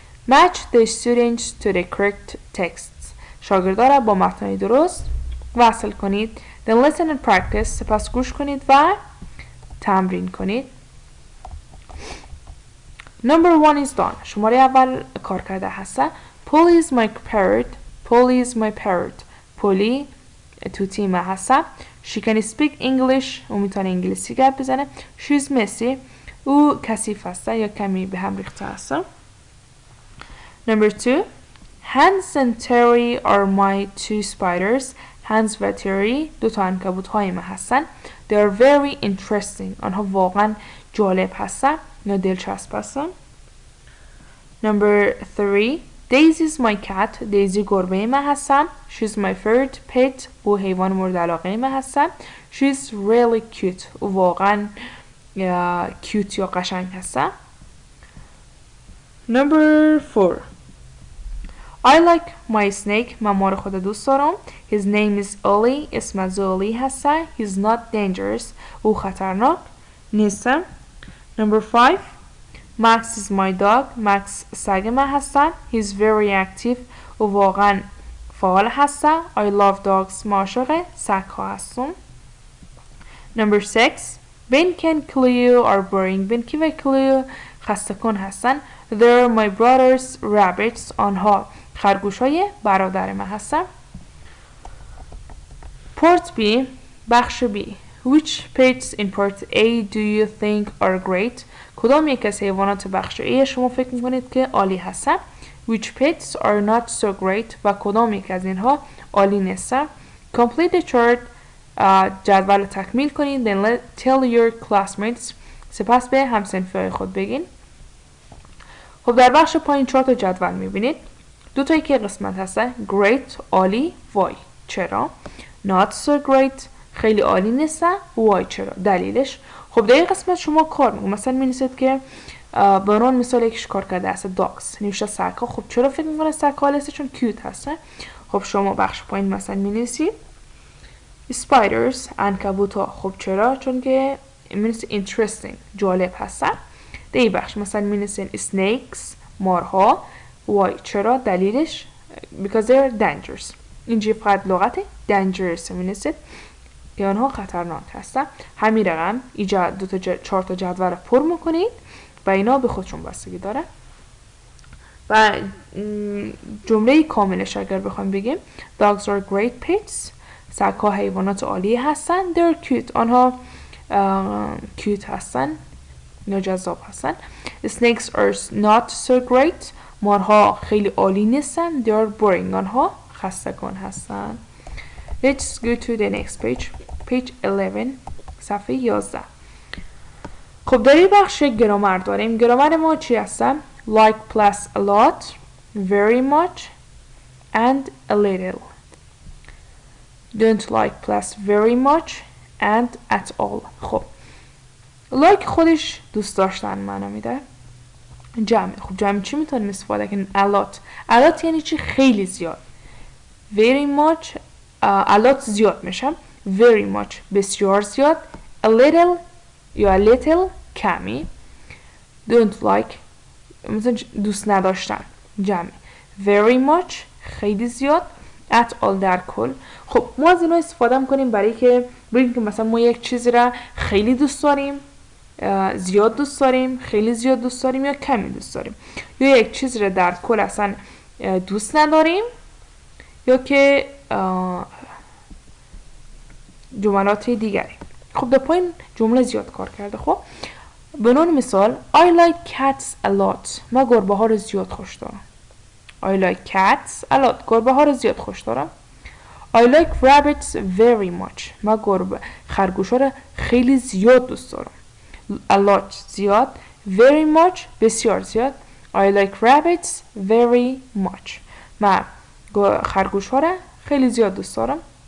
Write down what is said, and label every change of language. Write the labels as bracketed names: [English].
[English] Match the students to the correct texts. [Persian] شاگردان را با متن درست وصل کنید. [English] Then listen and practice. [Persian] سپس گوش کنید و تمرین کنید. [English] Number 1 is done. [Persian] شماره اول کار کرده هست. [English] Polly is my parrot. Polly is my parrot. [Persian] Polly تو تیم هست. [English] She can speak English. [Persian] او میتونه انگلیسی گپ بزنه. [English] She's messy. [Persian] او کثیف هست یا کمی به هم ریخته هست. [English] Number 2. Hans and Terry are my two spiders. [Persian] Hans و Terry دو تا عنکبوت های من هستن. [English] They are very interesting. [Persian] آنها واقعا جالب هستن یا دلچسب هستن. [English] Number 3. Daisy is my cat. [Persian] Daisy گربه من هستن. [English] She's my favorite pet. [Persian] او حیوان مورد علاقه من هستن. [English] She's really cute. [Persian] او واقعا کیوت یا قشنگ هستن. [English] Number 4. I like my snake. [Persian] من مار خود دوست دارم. [English] His name is Ollie. [Persian] اسم از اولی هستن. [English] He's not dangerous. [Persian] او خطرناک نیستن. [English] Number 5. Max is my dog. [Persian] Max سگ من هستن. [English] He's very active. [Persian] او واقعا فعال هستن. [English] I love dogs. [Persian] ما عاشق سگ ها هستم. [English] Number 6. Binky and Cleo are boring. [Persian] Binky و کلیو خسته کن هستن. [English] They're my brother's rabbits. [Persian] آنها خرگوش های برادر من هستن. [English] Part B [Persian] بخش B. [English] Which pets in part A do you think are great? [Persian] کدام یک از حیوانات بخش A شما فکر میکنید که عالی هستن؟ [English] Which pets are not so great [Persian] و کدام یک از اینها عالی نیستن؟ [English] Complete the chart. [Persian] جدول تکمیل کنید. [English] Then tell your classmates. [Persian] سپس به همسنفی خود بگین. خب در بخش پایین 4 تا جدول میبینید. دو تا که قسمت هستن. Great عالی. Why چرا؟ [English] Not so great [Persian] خیلی عالی نیستن. Why چرا؟ دلیلش. خب در این قسمت شما کار میکنید. مثلا مینویسید که به عنوان مثال یکیش کار کرده است dogs نوشته سگ ها. خب چرا فکر میکنه سگ ها هست؟ چون کیوت هستن. خب شما بخش پایین مثلا مینویسید spiders عنکبوت ها. خب چرا؟ چون که مینویسید interesting جالب هستن. در این بخش مثلا مینویسید snakes مارها. [English] why [Persian] چرا؟ دلیلش [English] because they are dangerous. [Persian] اینجا فقط لغت dangerous مینویسید که آنها خطرناک هستن. همین رقم اینجا 4 تا جدول پر میکنید و اینا به خودشون بستگی داره. و جمله کاملش اگر بخوایم بگیم [English] dogs are great pets. [Persian] سگ ها حیوانات عالی هستن. [English] they're cute [Persian] آنها کیوت هستن یا جذاب هستن. [English] snakes are not so great [Persian] مارها خیلی عالی نیستن. [English] they're boring [Persian] آنها خسته کن هستن. [English] Let's go to the next page. Page 11 صفحه 11. [Persian] خب در این بخش گرامر داریم. گرامر ما چی هستن؟ [English] Like plus a lot, very much and a little. Don't like plus very much and at all. [Persian] خب like خودش دوست داشتن معنی میده. جمع. خب جمع چی میتونیم استفاده کنیم؟ a lot یعنی چی؟ خیلی زیاد. [English] very much a lot [Persian] زیاد میشه. [English] very much [Persian] بسیار زیاد. [English] a little یا a little کمی. don't like [Persian] مثلا دوست نداشتن جمع. [English] very much [Persian] خیلی زیاد. [English] at all [Persian] در کل. خب ما از اینا استفاده میکنیم برای که بگیم که مثلا ما یک چیزی را خیلی دوست داریم، زیاد دوست داریم، خیلی زیاد دوست داریم یا کمی دوست داریم، یا یک چیزی را در کل اصلا دوست نداریم یا که جملات دیگری. خب در پایین جمله زیاد کار کرده. خب به عنوان مثال [English] I like cats a lot. [Persian] من گربه ها رو زیاد خوش دارم. [English] I like cats a lot. [Persian] گربه ها رو زیاد خوش دارم. [English] I like rabbits very much. [Persian] من خرگوش ها رو خیلی زیاد دوست دارم. [English] A lot زیاد. Very much بسیار زیاد. I like rabbits very much. [Persian] من خرگوش ها رو خیلی زیاد دوست دارم.